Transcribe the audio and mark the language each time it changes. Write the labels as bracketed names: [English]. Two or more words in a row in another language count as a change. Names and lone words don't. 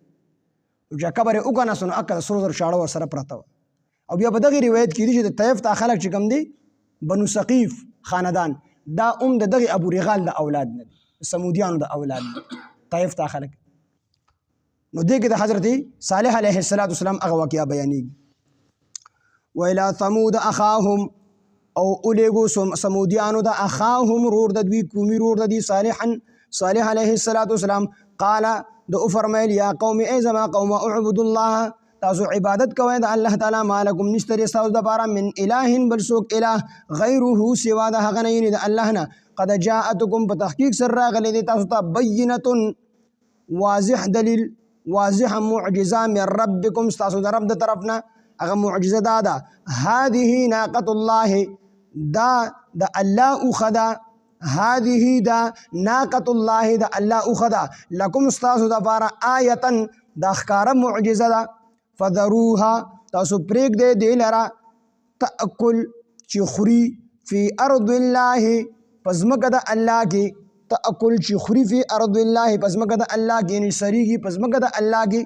[Pashto] چې قبر یې وکڼاست نو اکه د سرو زرو چاړه ورسره پرته وه. او بیا په دغې روایت کې دي چې د طیف ته خلک چې کوم دی بنو ثقیف خاندان، دا هم د دغې ابو رغال د اولاد نه دي، سمودیانو د اولاد نه طیف ته خلک. نو دې کې د حضرت صالح علیه السلام هغه واقعه بیانېږي. [Arabic] وإلى ثمود أخاهم، [Pashto] او الیگو سمودیانو دا اخاهم رور د دوی کومی رور د دی صالح [Arabic] علیه السلام قال [Pashto] د فرمایل [Arabic] یا قوم [Pashto] ای زما قوم [Arabic] اعبدوا الله، [Pashto] تاسو عبادت کوئ د الله تعالی، مالکم نشته تاسو دپاره [Arabic] من اله [Pashto] بل څوک اله غیره سوا د هغه نه، یعنې د الله نه. [Arabic] قد جاءتکم [Pashto] په تحقیق سره راغلی دی تاسو ته بینة واضح دلیل، واضح معجزه [Arabic] من ربکم [Pashto] ستاسو د رب د طرف نه. هغه معجزه دا ده [Arabic] هذه ناقة الله، [Pashto] دا د الله اوښه ده، هذه دا [Arabic] ناقة الله [Pashto] د الله اوښه ده، لکم ستاسو دپاره آیتا دا ښکاره معجزه ده. فذروها تاسو پرېږدئ دې لره تأکل چې خوري [Arabic] فی ارض الله [Pashto] په ځمکه د الله کې، تأکل چې خوري [Arabic] فی ارض الله [Pashto] په ځمکه د الله کې، یعنې سریږي په ځمکه د الله کې.